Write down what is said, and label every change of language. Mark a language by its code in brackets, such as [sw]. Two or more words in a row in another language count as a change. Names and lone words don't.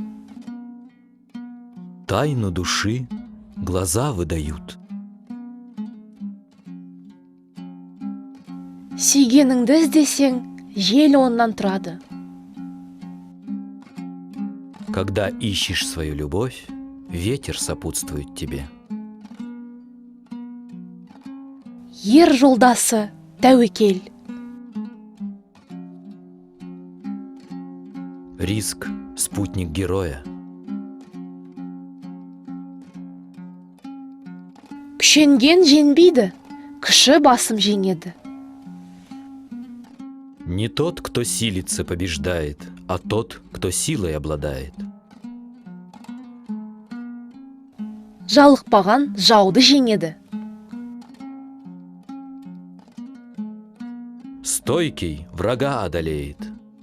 [ru] Тайну души глаза выдают. [kk] Сүйгеніңді іздесең, жел оннан тұрады. [ru] Когда ищешь свою любовь, ветер сопутствует тебе. [kk] Ер жолдасы тәуекел. [ru] Риск — спутник героя. [kk] Күшенген женбейді, кіші басым жеңеді. [ru] Не тот, кто силится, побеждает, а тот, кто силой обладает. [kk] Жалықпаған жауды жеңеді. [ru] Стойкий врага одолеет,